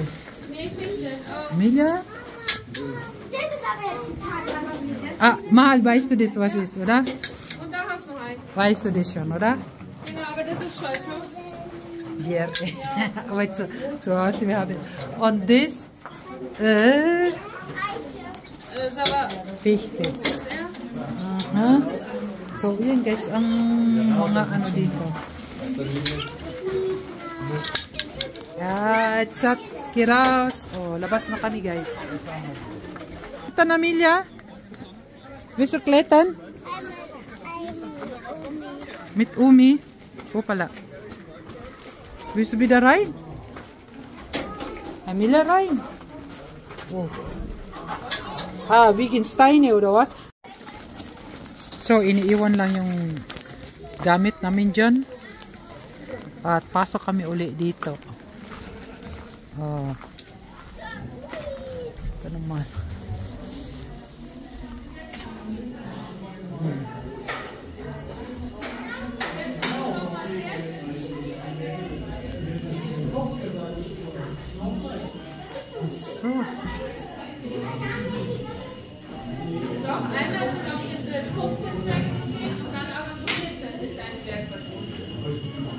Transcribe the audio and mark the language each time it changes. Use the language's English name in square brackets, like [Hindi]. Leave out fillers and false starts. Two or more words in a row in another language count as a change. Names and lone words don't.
[Filipino] Amelia? Ah, Mahal, [German] weißt du das, was ist, oder? Und da hast du noch einen. Weißt du das schon, oder? Genau, aber das ist scheiße. Wir, aber zu Hause, wir haben. Und das, Das ist aber... Fichte. Was ist er? Aha. [Filipino] So, yun guys, ang mga ano dito. At sa Kiraos. Oh, labas na kami guys. Ito na, Amelia. Bisukletan. [German] Mit Umi. [Filipino] O pala. [German] Willst du wieder rein? Amelia rein. Oh. Wittgenstein oder was? [Filipino] So, iniiwan lang yung gamit namin dyan. At pasok kami uli dito. Oh. Ito naman. So. [German] Doch, einmal sind auf dem Bild 15 Zwerge zu sehen und dann aber nur 14 ist ein Zwerg verschwunden.